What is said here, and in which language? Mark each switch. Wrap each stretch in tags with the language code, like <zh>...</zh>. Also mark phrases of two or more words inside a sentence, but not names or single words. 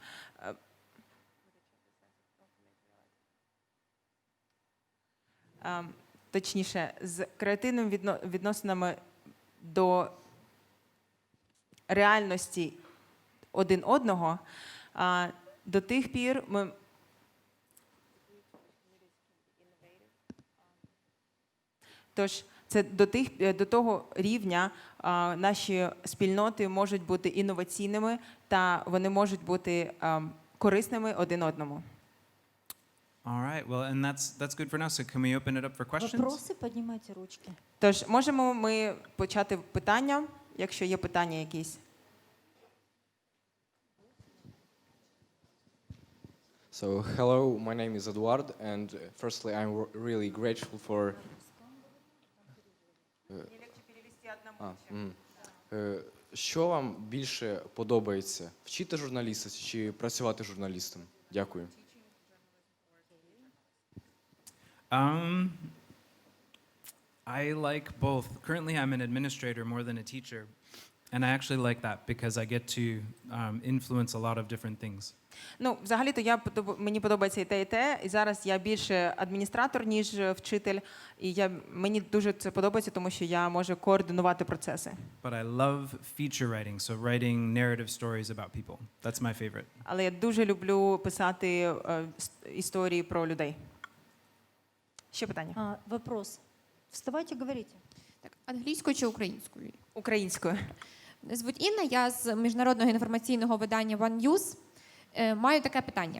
<uk>точніше, з креативними відносинами до реальності один одного, до тих пір ми Тож це до того рівня наші спільноти можуть бути інноваційними та вони можуть бути корисними один одному.</uk> <en>All right. Well, and that's good for now. So can we open it up for questions?</en> <uk>Вопроси, піднімайте ручки. Тож можемо ми почати питання, якщо є питання якісь.</uk> <en>So, hello, my name is Eduard, and firstly, I'm really grateful for.</en> <uk>Що вам більше подобається? Вчити журналіста чи працювати журналістом? Дякую.</uk> <en>I like both. Currently, I'm an administrator more than a teacher. And I actually like that because I get to influence a lot of different things.</en> <uk>Ну, взагалі-то мені подобається і те, і зараз я більше адміністратор, ніж вчитель, і мені дуже це подобається, тому що я можу координувати процеси.</uk> <en>But I love feature writing, so writing narrative stories about people. That's my favorite.</en> <uk>Але я дуже люблю писати історії про людей. Ще питання?</uk> <ru>Вопрос. Вставайте, говорите.</ru> <uk>Так, англійською чи українською? Українською. Мене звуть Інна, я з міжнародного інформаційного видання One News. Маю таке питання.</uk>